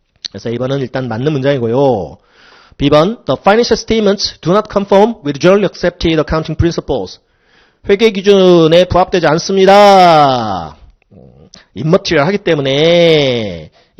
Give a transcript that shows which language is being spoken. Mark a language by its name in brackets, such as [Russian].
[Korean] 그래서 이번은 일단 맞는 문장이고요. [English] B번, the financial statements do not conform with generally accepted accounting principles. [Korean] 회계 기준에 부합되지 않습니다. immaterial 하기 때문에